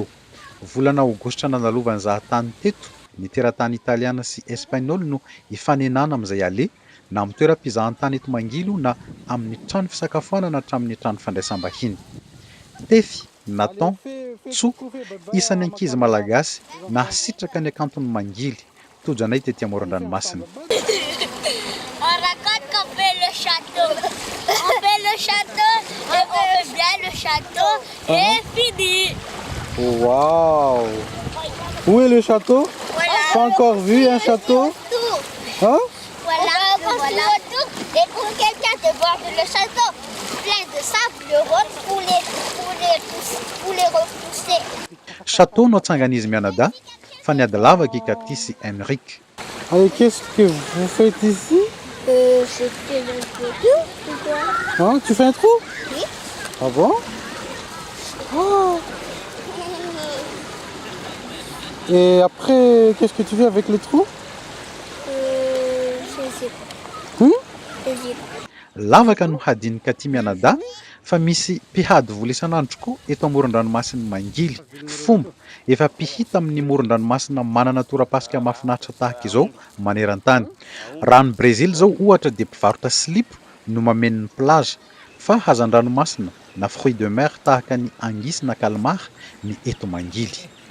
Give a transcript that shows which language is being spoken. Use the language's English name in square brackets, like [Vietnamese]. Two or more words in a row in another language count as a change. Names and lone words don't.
[Malagasy] Volana aogositra nandalovan'ny zahatany teto, ny teratany italiana sy espagnol no ifanenana amin'izay ale na amin'ny toeram-pizahan-tany eto Mangily na amin'ny trano fisakafoanana hatramin'ny trano fandraisam-bahiny. Tefy, Nathan, Tso, isan'ny ankizy malagasy nahasitraka ny akantony Mangily, tojanay tetỳ amoron-dranomasina. [French] On raconte qu'on fait le château. On fait le château et on fait bien le château et fini. Waouh! Où est le château? Voilà. Pas encore vu un château? Hein? Voilà, voilà. Et pour quelqu'un de voir le château plein de sable rose pour les repousser. [Malagasy] Château no atsangan'izy mianada, fa niady lavaka ikaty sy Henrik. [French] Allez, qu'est-ce que vous faites ici? Je fais le trou, c'est quoi? Hein? Tu fais un trou? Oui. Ah bon? Oh. Et après, qu'est-ce que tu fais avec le trou? Je sais pas. Je sais pas. [Malagasy] Lavaka no hadinika aty mianada, fa misy mpihady vola isan'andro koa eto amoron-dranomasina Mangily. Fomba efa mpihita amin'ny moron-dranomasina manana tora-pasika mahafinaritra tahaka izao maneran-tany. Rano Brésil zao ohatra de mpivarotra slip no mameno ny plage, fa hazan-dranomasina na [French] fruits de mer [Malagasy] tahaka ny angisy na calmar ny eto Mangily.